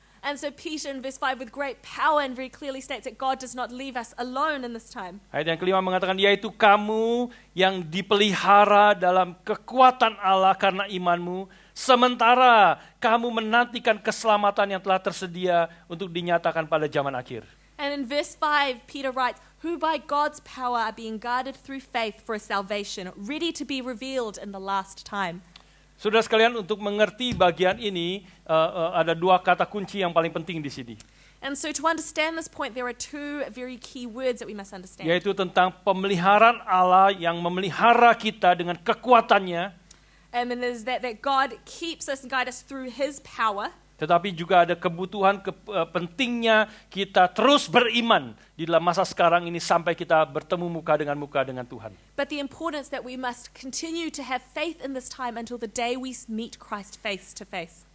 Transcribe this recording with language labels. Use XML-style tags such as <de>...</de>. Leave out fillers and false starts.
<en>And so Peter in verse 5 with great power and very clearly states that God does not leave us alone in this time.</en> <id>Ayat yang kelima mengatakan, yaitu kamu yang dipelihara dalam kekuatan Allah karena imanmu, sementara kamu menantikan keselamatan yang telah tersedia untuk dinyatakan pada zaman akhir.</id> <en>And in verse 5, Peter writes, who by God's power are being guarded through faith for a salvation, ready to be revealed in the last time.</en> <id>Saudara sekalian, untuk mengerti bagian ini, ada dua kata kunci yang paling penting di sini.</id> <en>And so to understand this point, there are two very key words that we must understand.</en> <id>Yaitu tentang pemeliharaan Allah yang memelihara kita dengan kekuatannya.</id> <en>And it is that God keeps us and guides us through His power.</en> <id>Tetapi juga ada kebutuhan pentingnya kita terus beriman di dalam masa sekarang ini sampai kita bertemu muka dengan Tuhan.</id> <en>But the importance that we must continue to have faith in this time until the day we meet Christ face to face.</en>